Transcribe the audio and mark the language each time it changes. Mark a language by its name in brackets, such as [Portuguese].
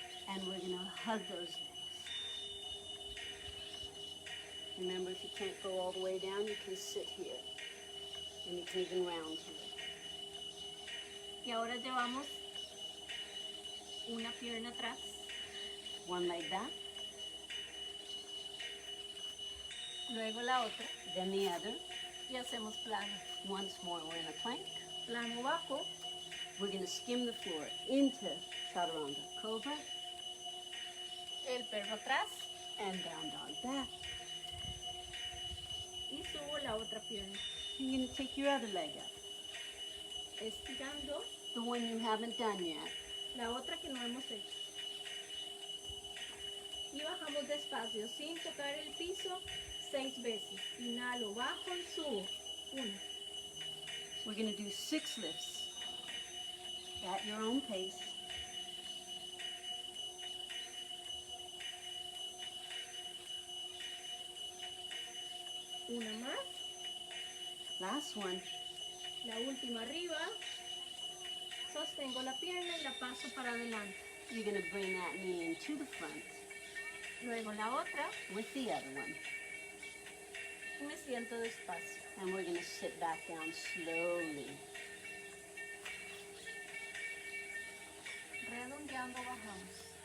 [English] And we're going to hug those legs. Remember, if you can't go all the way down, you can sit here. And you can even round here. [Spanish] Y ahora llevamos una pierna atrás, [English] One leg back, [Spanish] luego la otra [English] then the other. [Spanish] y hacemos plano. [English] Once more, we're in a plank. [Spanish] Plano bajo, [English] We're going to skim the floor into chaturanga cobra [Spanish] el perro atrás [English] and down dog back. [Spanish] y subo la otra pierna. [English] You're going to take your other leg up, [Spanish] Estirando [English] the one you haven't done yet. [Spanish] la otra que no hemos hecho. Y bajamos despacio sin tocar el piso 6 veces. Inhalo, bajo y subo. 1, [English] We're going to do 6 lifts at your own pace. [Spanish] una más, [English] Last one. [Spanish] la última arriba. Sostengo la pierna y la paso para adelante. [English] You're going to bring that knee into the front [Spanish] Luego la otra [English] with the other one. [Spanish] y me siento despacio. [English] And we're going to sit back down slowly. [Spanish] Redondeando bajamos.